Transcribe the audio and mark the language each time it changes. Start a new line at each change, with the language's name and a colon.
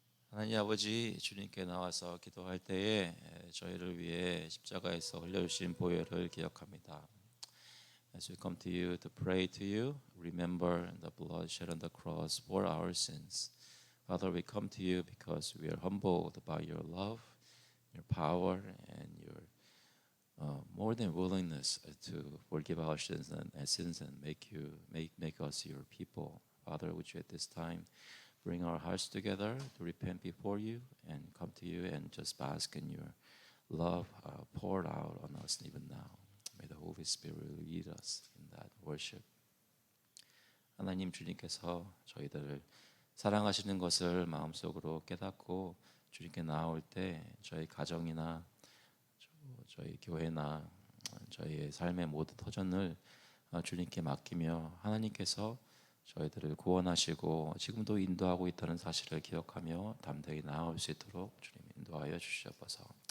Korean: 하나님 아버지, 주님께 나와서 기도할 때에 저희를 위해 십자가에서 흘려주신 보혈을 기억합니다.
English: As we come to you to pray to you, remember the blood shed on the cross for our sins. Father, we come to you because we are humbled by your love, your power, and your more than willingness to forgive our sins and make us your people. Father, would you at this time bring our hearts together to repent before you and come to you and just bask in your love poured out on us even now. May the Holy Spirit lead us in that worship.
Korean: 하나님, 주님께서 저희들을 사랑하시는 것을 마음속으로 깨닫고 주님께 나아올 때 저희 가정이나 저희 교회나 저희의 삶의 모든 터전을 주님께 맡기며 하나님께서 저희들을 구원하시고 지금도 인도하고 있다는 사실을 기억하며 담대히 나아올 수 있도록 주님 인도하여 주시옵소서.